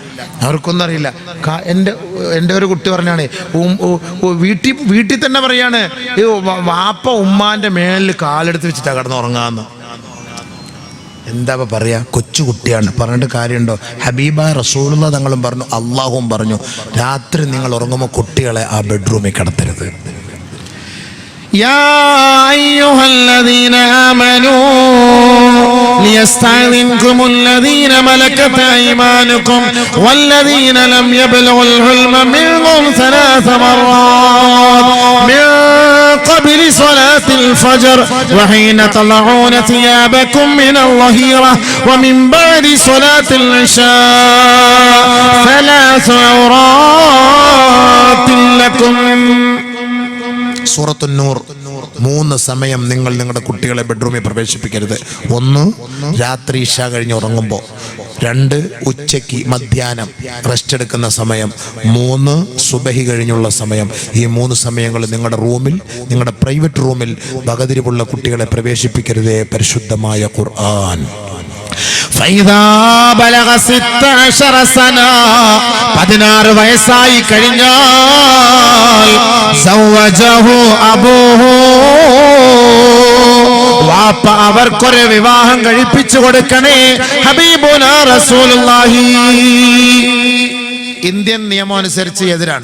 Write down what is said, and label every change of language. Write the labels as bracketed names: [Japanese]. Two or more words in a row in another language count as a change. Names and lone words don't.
[Malayalam] എൻ്റെ ഒരു കുട്ടി പറഞ്ഞാണ് വീട്ടിൽ തന്നെ പറയാണ് ഈ വാപ്പ ഉമ്മാന്റെ മേലിൽ കാലെടുത്ത് വെച്ചിട്ടാ കിടന്ന് ഉറങ്ങാന്ന് എന്താ പറയാ കൊച്ചുകുട്ടിയാണ് പറഞ്ഞിട്ട് കാര്യമുണ്ടോ ഹബീബായ റസൂലുള്ളാഹി തങ്ങളും പറഞ്ഞു അള്ളാഹുവും പറഞ്ഞു രാത്രി നിങ്ങൾ ഉറങ്ങുമ്പോൾ കുട്ടികളെ ആ ബെഡ്റൂമിൽ കിടത്തരുത് [Arabic] يا أيها الذين آمنوا ليستأذنكم الذين ملكت أيمانكم والذين لم يبلغوا الحلم منكم 3 مرات من قبل صلاة الفجر وحين تضعون ثيابكم من الظهيرة ومن بعد صلاة العشاء 3 عورات لكم [Malayalam] സൂറത്തുൻ നൂർ 3 സമയം നിങ്ങൾ നിങ്ങളുടെ കുട്ടികളെ ബെഡ്റൂമിൽ പ്രവേശിപ്പിക്കരുത്. 1 രാത്രി ഇശ കഴിഞ്ഞ് ഉറങ്ങുമ്പോൾ, 2 ഉച്ചയ്ക്ക് മധ്യാഹ്നം റെസ്റ്റ് എടുക്കുന്ന സമയം, 3 സുബഹി കഴിഞ്ഞുള്ള സമയം. ഈ 3 സമയങ്ങൾ നിങ്ങളുടെ റൂമിൽ, നിങ്ങളുടെ പ്രൈവറ്റ് റൂമിൽ വകതിരിവുള്ള കുട്ടികളെ പ്രവേശിപ്പിക്കരുതേ പരിശുദ്ധമായ ഖുർആൻ. [Arabic] فإذا بلغ 16 سنة [Malayalam] 16 വയസ്സായി കഴിഞ്ഞാൽ [Arabic] زوجه أبوه [Malayalam] വാപ്പ അവർക്കൊരു വിവാഹം കഴിപ്പിച്ചു കൊടുക്കണേ. [Arabic] حبيبنا رسول الله. [Malayalam] ഇന്ത്യൻ നിയമം അനുസരിച്ച് എതിരാണ്.